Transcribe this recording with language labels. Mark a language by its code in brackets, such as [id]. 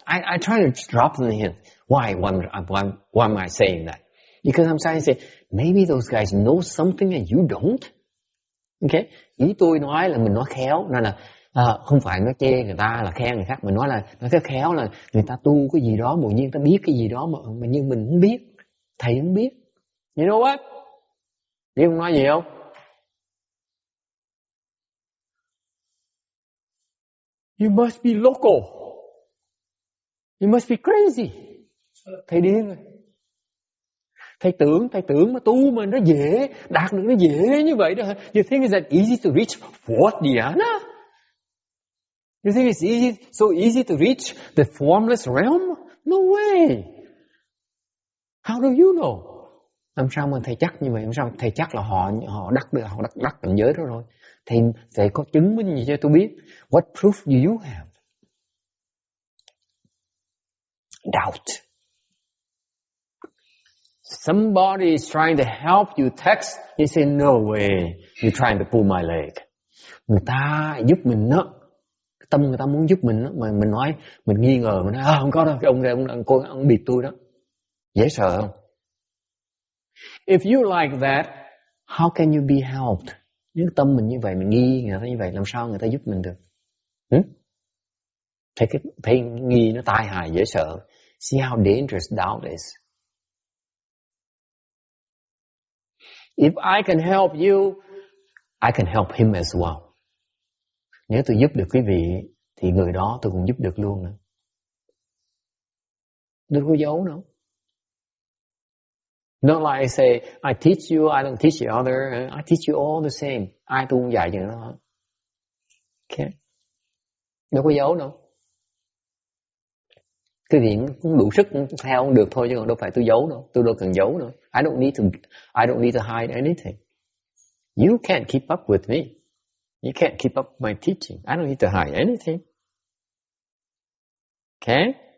[en] I try to drop them in. Why am I saying that? Because I'm trying to say, maybe those guys know something that you don't. Okay? [vi] Ý tôi nói là mình nói khéo, nên là không phải nói chê người ta là khen người khác, mình nói là nói cái khéo là người ta tu cái gì đó, tự nhiên ta biết cái gì đó mà như mình không biết, thầy không biết. [en] You know what? [vi] Biết không nói gì không? [en] You must be local. You must be crazy. [vi] Thầy điên rồi. Thầy tưởng mà tu mà nó dễ, đạt được nó dễ như vậy đó. [en] You think it's that easy to reach fourth dhyana? You think it's so easy to reach the formless realm? No way. How do you know? [vi] Làm sao mà thầy chắc như vậy? Làm sao thầy chắc là họ đắc cảnh giới đó rồi? Thầy có chứng minh gì cho tôi biết? [en] What proof do you have? Doubt. Somebody is trying to help you text. You say, no way. You're trying to pull my leg. [vi] Người ta giúp mình đó. Tâm người ta muốn giúp mình đó. Mà mình nói, mình nghi ngờ. Mình nói, không có đâu. Cái ông này, ông bịp tôi đó. Dễ sợ không? [en] If you like that, how can you be helped? [vi] Nếu tâm mình như vậy, mình nghi người ta như vậy, làm sao người ta giúp mình được? Thấy nghi nó tai hại dễ sợ. [en] See how dangerous doubt is. If I can help you, I can help him as well. [vi] Nếu tôi giúp được quý vị, thì người đó tôi cũng giúp được luôn nữa. Đừng có giấu đâu. [en] Not like I say, I teach you, I don't teach the other. I teach you all the same. [vi] Ai tôi cũng dạy cho nó. Okay. Đâu có giấu đâu. Cái gì cũng đủ sức theo không được thôi chứ còn đâu phải tôi giấu đâu. Tôi đâu cần giấu đâu. [en] I don't need to hide anything. You can't keep up with me. You can't keep up my teaching. I don't need to hide anything. Okay?